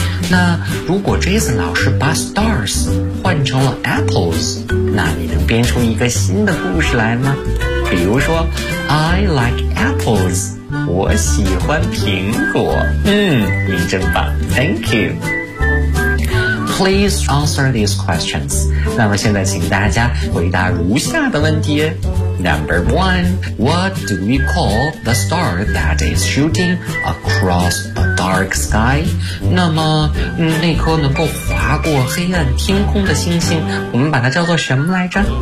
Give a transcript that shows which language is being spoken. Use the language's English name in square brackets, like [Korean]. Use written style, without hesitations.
[Chinese] 那如果 Jason 老师把 stars 换成了 apples， 那你能编出一个新的故事来吗？比如说 [English] I like apples， [Chinese] 我喜欢苹果。您真棒， [English] Thank youPlease answer these questions. [Chinese] 那么现在请大家回答如下的问题。 [English] Number one, what do we call the star that is shooting across a dark sky? [Chinese] 那么那颗能够划过黑暗天空的星星，我们把它叫做什么来着？